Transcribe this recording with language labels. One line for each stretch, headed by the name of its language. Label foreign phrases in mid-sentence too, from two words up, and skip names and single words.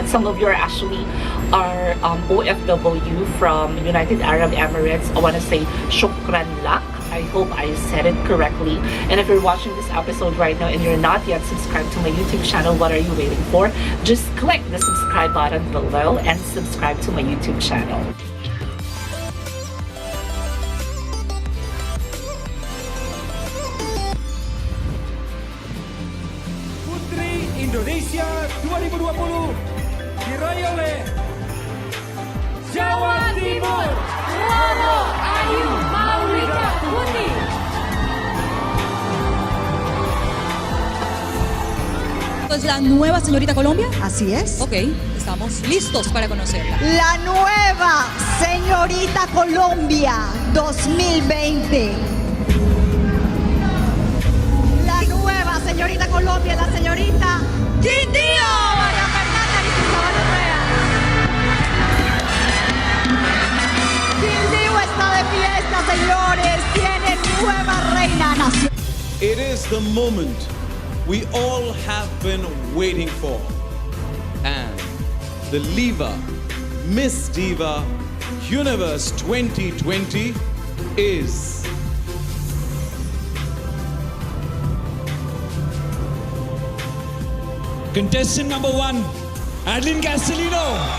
English: Some of you are actually OFW from United Arab Emirates. I want to say
Arabic: شكرا لك.
English: I hope I said it correctly. And if you're watching this episode right now and you're not yet subscribed to my YouTube channel, what are you waiting for? Just click the subscribe button below and subscribe to my YouTube channel.
Indonesian: Putri Indonesia 2020 diraih oleh Jawa Timur, Roro Ayu Maulida Putri.
Spanish: ¿Es la nueva señorita Colombia? Así es. Ok, estamos listos para conocerla. La nueva señorita Colombia 2020. La nueva señorita Colombia, la señorita Quindío. María Fernanda Arizabal Urrea. Quindío está de fiesta, señores. Tiene nueva reina nacional.
English: It is the moment we all have been waiting for. And the Liva Miss Diva Universe 2020 is Contestant number 1, Adeline Castellino.